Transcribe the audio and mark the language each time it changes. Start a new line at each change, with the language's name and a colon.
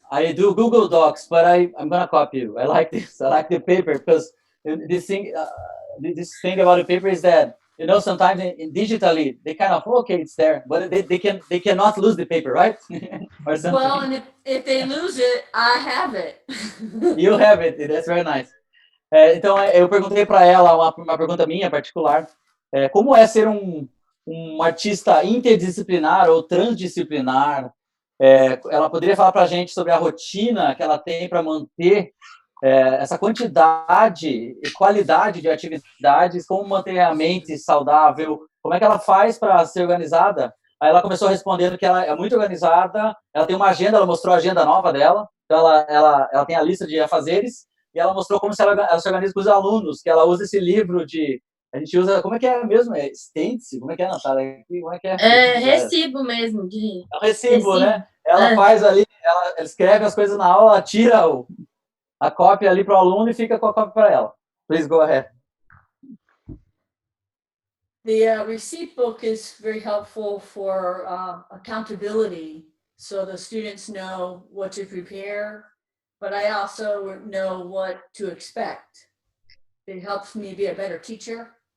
English: I do Google Docs, but I'm gonna copy you. I like this. I like the paper because this thing about the paper is that sometimes digitally they kind of okay, it's there, but they cannot lose the paper, right? Or something. Well, and if they lose it, I have it. You have it. That's very nice.
Portuguese: Então eu perguntei para ela uma pergunta minha particular. Como é ser um artista interdisciplinar ou transdisciplinar? Ela poderia falar para a gente sobre a rotina que ela tem para manter essa quantidade e qualidade de atividades, como manter a mente saudável, como é que ela faz para ser organizada? Aí ela começou respondendo que ela é muito organizada, ela tem uma agenda, ela mostrou a agenda nova dela, então ela tem a lista de afazeres, e ela mostrou como ela se organiza com os alunos, que ela usa esse livro a gente usa, como é que é mesmo? Stencil? Como é que é, Natália? Como é que é? Recibo mesmo. É um recibo, né? Ela faz ali, ela escreve as coisas na aula, ela tira a cópia ali para o aluno e fica com a cópia para ela.
English: Please go ahead. The receipt book is very helpful for accountability, so the students know what to prepare, but I also know what to expect. It helps me be a better teacher.